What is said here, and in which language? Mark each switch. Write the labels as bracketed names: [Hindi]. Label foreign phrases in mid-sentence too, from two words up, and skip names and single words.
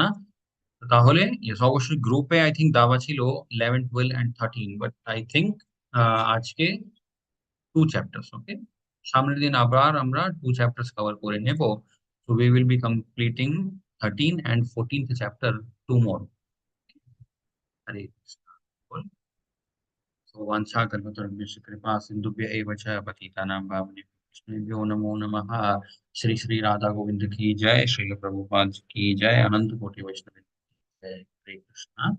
[Bangla] তাহলে ইয়েস, অবশ্যই গ্রুপে [English] I think [Bangla] দেওয়া ছিল 11, 12 অ্যান্ড 13, [English] but I think [Bangla] আজকে 2 চ্যাপ্টার্স। ওকে, সামনের দিন আবার আমরা 2 চ্যাপ্টার্স কভার করে নেব। [English] so we will be completing 13 and 14th chapter tomorrow. [Bangla] হরে কৃষ্ণ। [Sanskrit] सो वाञ्छाकल्पतरुभ्यश्च कृपा सिन्धुभ्य एव च पतितानां पावनेभ्यो वैष्णवेभ्यो नमो नमः। [Hindi] श्री श्री राधा गोविंद की जय, श्रील प्रभुपाद की जय, अनंत कोटि वैष्णव की जय। हरे कृष्णा।